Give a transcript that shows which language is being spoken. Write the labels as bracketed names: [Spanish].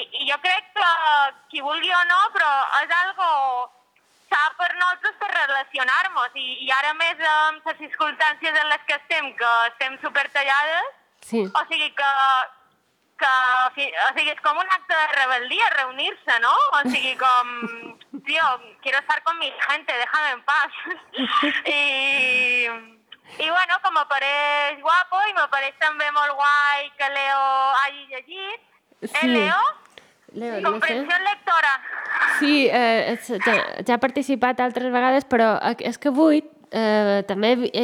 [Catalan] I jo crec que, qui vulgui o no, però és algo sa per nosaltres per relacionar-nos. I ara més amb les circumstàncies en les que estem, que estem supertallades, sí. O sigui que o sigui, és com un acte de rebel·lia reunir-se, no? O sigui, com... [Spanish] Tío, quiero estar con mi gente, déjame en paz. Y bueno, [Catalan] com apareix guapo i m'apareix també molt guai que Leo hagi llegit. Sí. Leo? Leo, comprensió no sé. Lectora. Sí, ja ha participat altres vegades, però és que avui també...